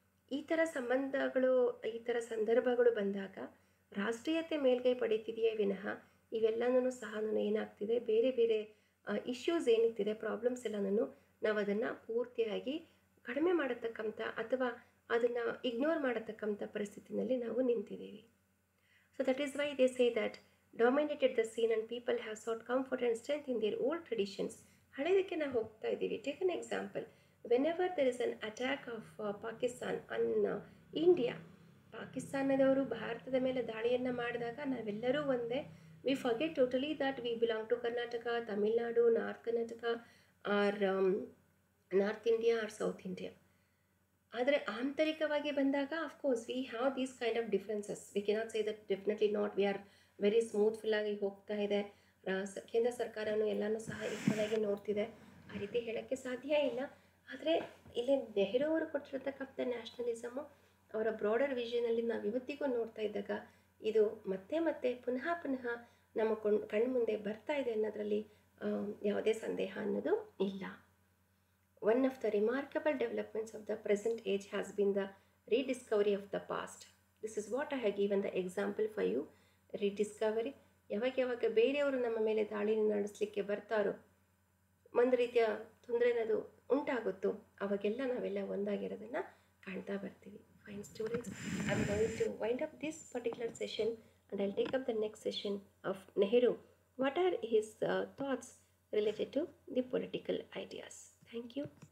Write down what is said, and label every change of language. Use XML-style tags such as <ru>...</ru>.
<kn>ಈ ಥರ ಸಂಬಂಧಗಳು, ಈ ಥರ ಸಂದರ್ಭಗಳು ಬಂದಾಗ ರಾಷ್ಟ್ರೀಯತೆ ಮೇಲ್ಗೈ ಪಡೀತಿದೆಯೇ ವಿನಃ ಇವೆಲ್ಲನೂ ಸಹ ಏನಾಗ್ತಿದೆ, ಬೇರೆ ಬೇರೆ ಇಶ್ಯೂಸ್ ಏನಿರ್ತಿದೆ, ಪ್ರಾಬ್ಲಮ್ಸ್ ಎಲ್ಲನೂ ನಾವು ಅದನ್ನು ಪೂರ್ತಿಯಾಗಿ ಕಡಿಮೆ ಮಾಡತಕ್ಕಂಥ ಅಥವಾ ಅದನ್ನು ಇಗ್ನೋರ್ ಮಾಡತಕ್ಕಂಥ ಪರಿಸ್ಥಿತಿನಲ್ಲಿ ನಾವು ನಿಂತಿದ್ದೀವಿ.</kn> <en>So that is why they say that dominated the scene and people have sought comfort and strength in their old traditions.</en> <kn>ಹಳೆಯದಕ್ಕೆ ನಾವು ಹೋಗ್ತಾ ಇದ್ದೀವಿ.</kn> <en>take an example, whenever there is an attack of Pakistan on India,</en> <kn>ಪಾಕಿಸ್ತಾನದವರು ಭಾರತದ ಮೇಲೆ ದಾಳಿಯನ್ನು ಮಾಡಿದಾಗ ನಾವೆಲ್ಲರೂ ಒಂದೇ,</kn> <en>We forget totally that we belong to Karnataka, Tamil Nadu, north Karnataka or north India or south India.</en> <kn>ಆದರೆ ಆಂತರಿಕವಾಗಿ ಬಂದಾಗ</kn> <en>Of course we have these kind of differences. We cannot say that definitely not, we are very</en> <kn>ಸ್ಮೂತ್ಫುಲ್ಲಾಗಿ ಹೋಗ್ತಾ ಇದೆ, ಕೇಂದ್ರ ಸರ್ಕಾರನೂ ಎಲ್ಲನೂ ಸಹ ಈಕ್ವಲಾಗಿ ನೋಡ್ತಿದೆ, ಆ ರೀತಿ ಹೇಳೋಕ್ಕೆ ಸಾಧ್ಯ ಇಲ್ಲ. ಆದರೆ ಇಲ್ಲಿ ನೆಹರು ಅವರು ಕೊಟ್ಟಿರತಕ್ಕಂಥ ನ್ಯಾಷನಲಿಸಮು ಅವರ ಬ್ರಾಡರ್ ವಿಷನಲ್ಲಿ ನಾವು ಇವತ್ತಿಗೂ ನೋಡ್ತಾ ಇದ್ದಾಗ ಇದು ಮತ್ತೆ ಪುನಃ ನಮ್ಮ ಕಣ್ಮುಂದೆ ಬರ್ತಾ ಇದೆ ಅನ್ನೋದರಲ್ಲಿ ಯಾವುದೇ ಸಂದೇಹ ಅನ್ನೋದು ಇಲ್ಲ.</kn> <en>One of the remarkable developments of the present age has been the rediscovery of the past. This is what I have given the example for you. Rediscovery.</en> <kn>ಯಾವಾಗ ಬೇರೆಯವರು ನಮ್ಮ ಮೇಲೆ ದಾಳಿ ನಡೆಸಲಿಕ್ಕೆ ಬರ್ತಾರೋ, ಒಂದು ರೀತಿಯ ತೊಂದರೆ ಅನ್ನೋದು ಉಂಟಾಗುತ್ತೋ, ಅವಾಗೆಲ್ಲ ನಾವೆಲ್ಲ ಒಂದಾಗಿರೋದನ್ನು ಕಾಣ್ತಾ ಬರ್ತೀವಿ.</kn> <en>Fine students, I am going to wind up this particular session and I will take up the next session of Nehru. What are his thoughts related to the political ideas? Thank you.</en>